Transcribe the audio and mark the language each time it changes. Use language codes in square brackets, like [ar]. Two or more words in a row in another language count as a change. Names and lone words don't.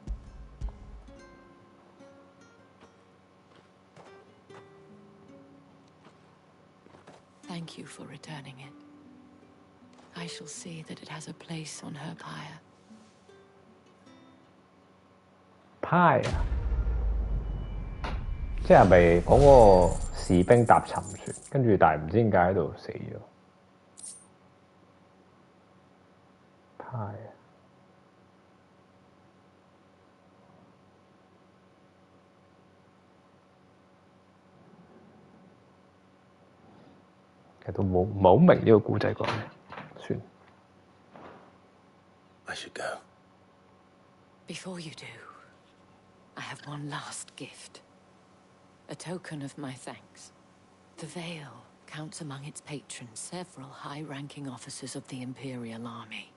[en] Thank you for returning it. I shall see that it has a place on her pyre. [yue] Pyre 即係咪嗰個士兵搭沉船，跟住但係唔知點解喺度死咗？Pyre 其實都冇好明呢個故仔講咩，算。 [en] I should go. Before you do, I have one last gift. A token of my thanks. The Vale counts among its patrons several high-ranking officers of the Imperial Army.